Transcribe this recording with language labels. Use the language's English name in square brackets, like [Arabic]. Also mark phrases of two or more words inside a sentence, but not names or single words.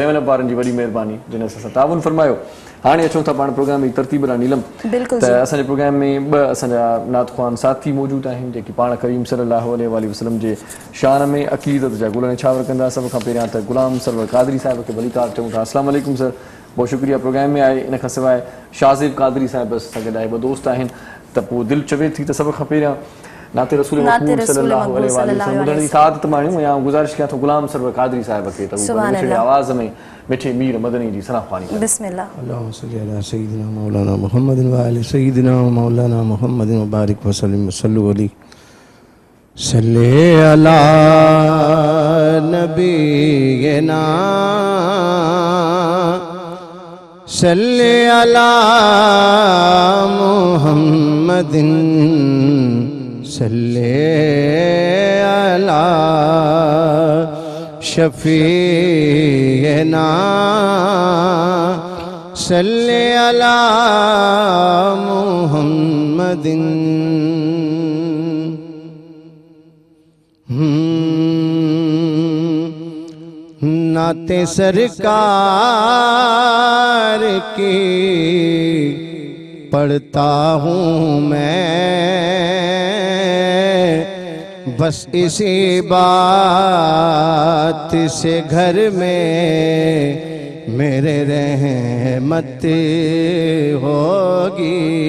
[Sindhi] 7 अप वारनि जी वॾी महिरबानी, जिन सां ताउन फरमायो। हाणे अचूं था पाण प्रोग्राम जी तरतीब ॾांहुं नीलम। त असांजे प्रोग्राम में 2 असांजा नात ख़्वान साथी मौजूदु आहिनि जेकी पाण करीम [Arabic] صلى الله عليه وسلم [Sindhi] जे शान में अक़ीदत जा गुल निछावर कंदा। सभ खां पहिरियां त ग़ुलाम सरवर क़ादरी साहिब खे भलीकार चऊं था। [Arabic] السلام عليكم [Urdu] सर, बहुत शुक्रिया प्रोग्राम में आए। [Sindhi] इन खां सवाइ शाज़िब क़ादरी साहिब सां गॾु आहे, 2 दोस्त आहिनि। त त पोइ दिलि चवे थी त सभु खपे या नाते रसूल नाते महबूब रसूल [Arabic] صلى الله عليه सल्लल्लाहु [Sindhi] वसल्लम ॿुधण जी सादत माण्हू या गुज़ारिश कयां थो गुलाम सरवर क़ादरी साहिब खे त सुभान मिठड़ी अल्लाह। आवाज़ में मिठे मीर मदनी जी सना ख़्वानी कनि। बिस्मिल्लाह। [Arabic] اللهم صل على سيدنا مولانا محمد وآل سيدنا مولانا محمد وبارك وسلم وصلوا عليه صل على نبينا صل على محمد صل على شفيعنا صل على محمد. [Urdu] नाते सरकार की पढ़ता हूँ मैं, बस इसी बात से घर में मेरे रहमत होगी।